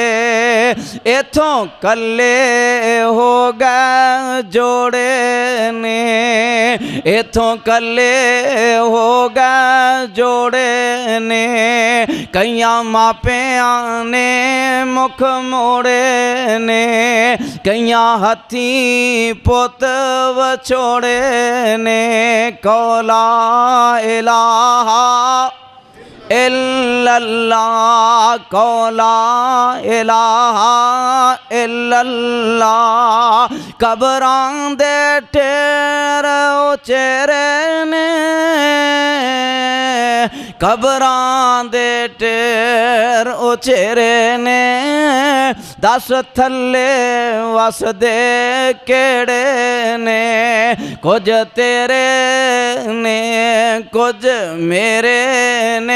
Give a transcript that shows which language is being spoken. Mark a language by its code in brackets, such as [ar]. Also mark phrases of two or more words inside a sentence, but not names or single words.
[pa] ایتھوں کلّے ہو گئے جوڑے نیں، ایتھوں کلّے ہو گئے جوڑے نیں. کئیاں ماپیاں نے مکھ موڑے نیں، کئیاں ہتھی پت وچھوڑے نیں. [ar] قول لا إله إلا الله، قول لا إله إلا الله. [pa] قبراں دے ڈھیر اچیرے نیں، قبراں دے ڈھیر اچیرے نیں. دس تھلّے وسدے کیہڑے نیں، کجھ تیرے نیں کجھ میرے نیں.